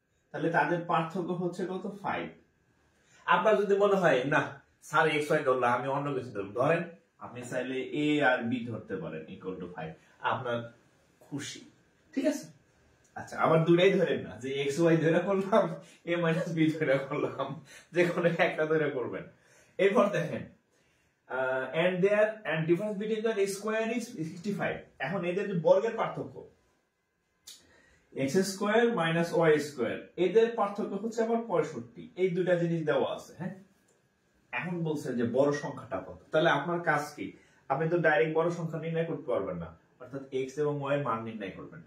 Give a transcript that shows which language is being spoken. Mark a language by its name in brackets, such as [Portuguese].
[Bangla] তাহলে তাদের পার্থক্য হচ্ছে কত? 5। আপনার যদি মনে হয় না স্যার x y ধরলাম, আমি অন্য কিছু ধরব, ধরেন আপনি চাইলে a আর b ধরতে পারেন ইকুয়াল টু 5, আপনার খুশি। ঠিক আছে, আচ্ছা, আবার দুটাই ধরেন না, যে x y ধরে করলাম, a মাইনাস b ধরে করলাম, যে কোনো একটা ধরে করবেন। এরপর দেখেন [English] and difference between the square is 65। [Bangla] এখন এদের যে বর্গের পার্থক্য x square minus y square, এদের পার্থক্য হচ্ছে আবার 65। এই দুটা জিনিস দেওয়া আছে। হ্যাঁ, এখন বলছে যে বড় সংখ্যাটা কত। তাহলে আপনার কাজ কি, আপনি তো ডাইরেক্ট বড় সংখ্যা নির্ণয় করতে পারবেন না, অর্থাৎ x এবং y এর মান নির্ণয় করবেন।